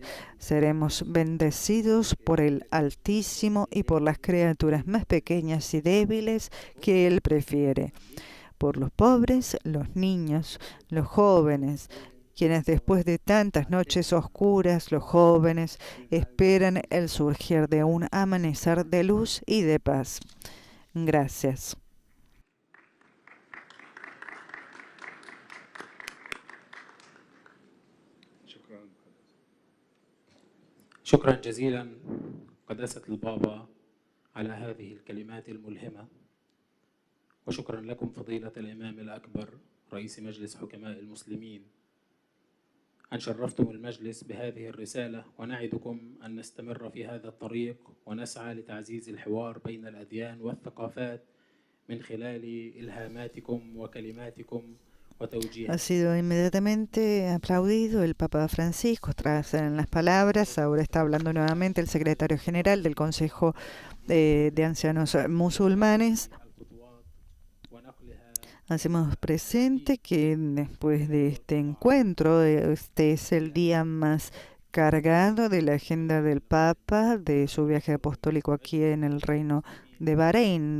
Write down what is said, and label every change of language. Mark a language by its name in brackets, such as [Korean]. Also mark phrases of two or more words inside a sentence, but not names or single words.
[Spanish] Seremos bendecidos por el Altísimo y por las criaturas más pequeñas y débiles que Él prefiere. Por los pobres, los niños, los jóvenes, quienes después de tantas noches oscuras, los jóvenes, esperan el surgir de un amanecer de luz y de paz. Gracias. [Arabic] شكرا جزيلا قداسة البابا على هذه الكلمات الملهمة، وشكرا لكم فضيلة الإمام الأكبر رئيس مجلس حكماء المسلمين أن شرفتم المجلس بهذه الرسالة، ونعدكم أن نستمر في هذا الطريق ونسعى لتعزيز الحوار بين الأديان والثقافات من خلال إلهاماتكم وكلماتكم. [Spanish] Ha sido inmediatamente aplaudido el Papa Francisco tras las palabras. Ahora está hablando nuevamente el secretario general del Consejo de Ancianos Musulmanes. Hacemos presente que después de este encuentro, este es el día más cargado de la agenda del Papa, de su viaje apostólico aquí en el Reino de Bahrein.